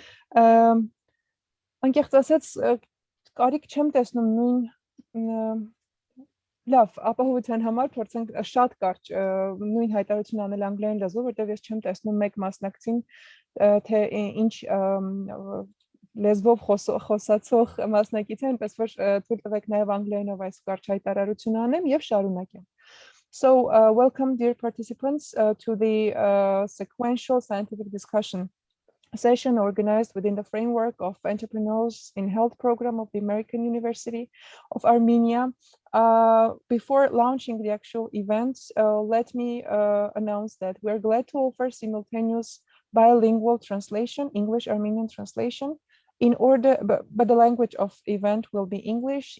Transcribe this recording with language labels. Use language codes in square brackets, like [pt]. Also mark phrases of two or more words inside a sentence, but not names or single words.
[hy] Անկեղծ ասած, կարիք չեմ տեսնում նույն լավ, ապահովության համար փորձենք շատ կարճ նույն հայտարարություն անել անգլերեն լեզվով, որտեղ ես չեմ տեսնում մեկ մասնակցին, թե ինչ լեզվով խոսացող մասնակից է, այնպես որ թույլ տվեք նաև անգլերենով այս կարճ հայտարարությունը անեմ եւ շարունակեմ։ [en] So, welcome dear participants to the sequential scientific discussion session organized within the framework of Entrepreneurs in Health program of the American University of Armenia. Before launching the actual events, let me announce that we're glad to offer simultaneous bilingual translation, English-Armenian translation, in order, but the language of event will be English.